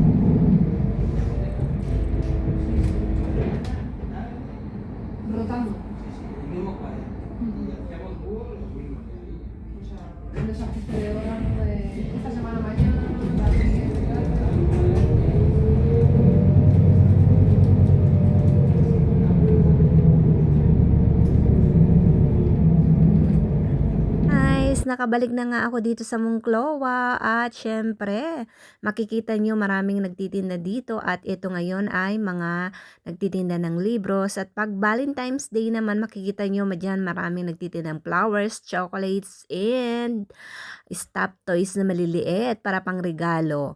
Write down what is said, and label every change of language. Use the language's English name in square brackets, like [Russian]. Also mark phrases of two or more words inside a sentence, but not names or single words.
[Spanish] Rotando. el mismo cuadrante. Y hacíamos dúo los mismos de ahí. O sea, un desajuste de horas, ¿no? De esta semana mañana, la siguiente, tal. [Filipino] Guys, nakabalik na nga ako dito sa Monclova at syempre, makikita nyo maraming nagtitinda dito at ito ngayon ay mga nagtitinda ng libros at pag Valentine's Day naman makikita nyo dyan maraming nagtitinda ng [English] flowers, chocolates and stuffed toys [Filipino] na maliliit para pang regalo.